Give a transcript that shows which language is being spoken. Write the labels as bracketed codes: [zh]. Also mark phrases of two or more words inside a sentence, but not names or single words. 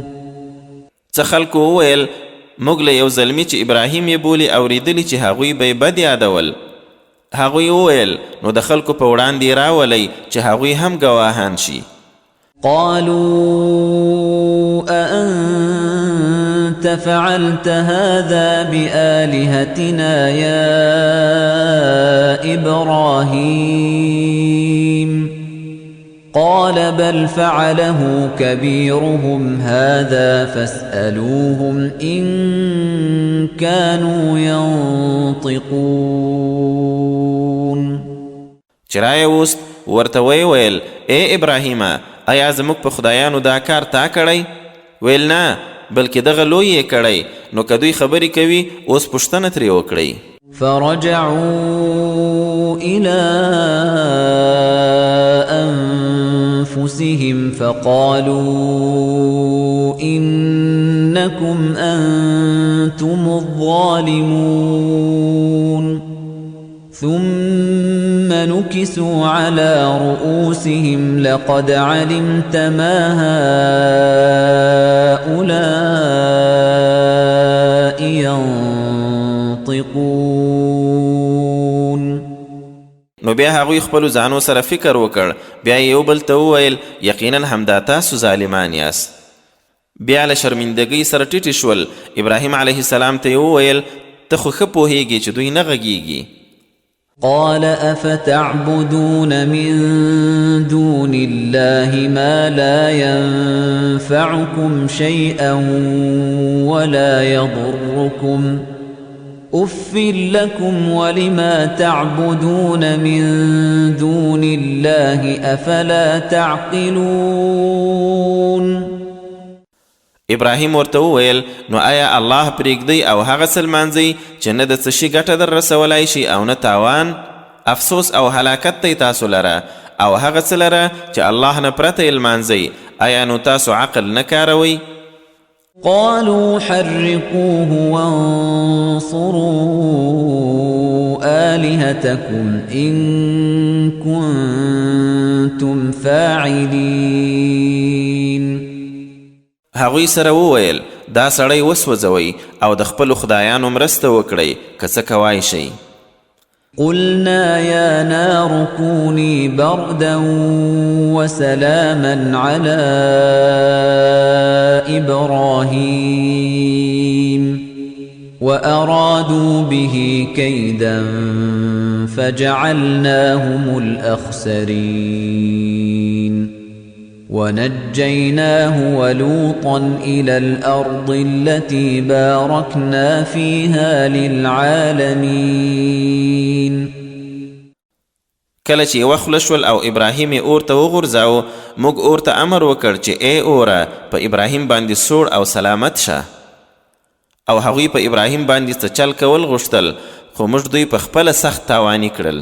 [ps] څه خلکو وویل موږ له یو زلمي چې ابراهیم یې بولي اورېدلي چې هغوی به یې بد یادول. هغوی وویل نو د خلکو په وړاندې راولئ چې هغوی هم ګواهان شي. [ar] قالوا أأنت فعلت هذا بآلهتنا يا إبراهيم قال بل فعله كبيرهم هذا فاسألوهم إن كانوا ينطقون. [ps] چرای وست ورته ویل ای ابراهیمه آیا زموږ په خدایانو دا کار تا کړی؟ ویل نه بلکې دغه لوی یې کړی. نو که دوی خبرې کوي اوس پوښتنه ترې وکړئ. [ar] فرجعوا إلى أنفسهم فقالوا إنكم أنتم الظالمون ثم نكسوا على رؤوسهم لقد علمت ما هؤلاء ينطقون. [ps] نو بیا هغوی خپلو ځانو سره فکر وکړ. بیا یو بل ته وویل یقینا همدا تاسو ظالمان یاست. بیا له شرمندګۍ سره ټیټې شول. ابراهیم [ar] علیه السلام [ps] ته یې وویل ته خو ښه پوهیږې چې دوی نه غږیږي. [ar] قال أفتعبدون من دون الله ما لا ينفعكم شيئا ولا يضركم أف لكم ولما تعبدون من دون الله أفلا تعقلون. [ps] ابراهیم ورته وویل نو آیا الله پرېږدئ او هغه څه لمانځئ چې نه د څه شي ګټه در رسولی شي او نه تاوان؟ افسوس او هلاکت دی تاسو لره او هغه څه لره چې الله نه پرته یې لمانځئ. آیا نو تاسو عقل نه کاروئ؟ [ar] قالوا حرقوه وانصروا آلهتكم إن كنتم فاعلين. [ps] هغوی سره وویل دا سړی وسوځوئ او د خپلو خدایانو مرسته وکړئ که څه کوای شئ. [ar] قلنا يا نار كوني بردا وسلاما على إبراهيم وأرادوا به كيدا فجعلناهم الأخسرين ونجيناه ولوطا إلى الأرض التي باركنا فيها للعالمين. [ps] کله چې وخله شول او ابراهیم یې اور ته وغورځاوه موږ اور ته امر وکړ چې ای اوره په ابراهیم باندې سوړ او سلامت شه. او هغوی په ابراهیم باندې څه چل کول غوښتل خو موږ دوی په خپله سخت تاواني کړل.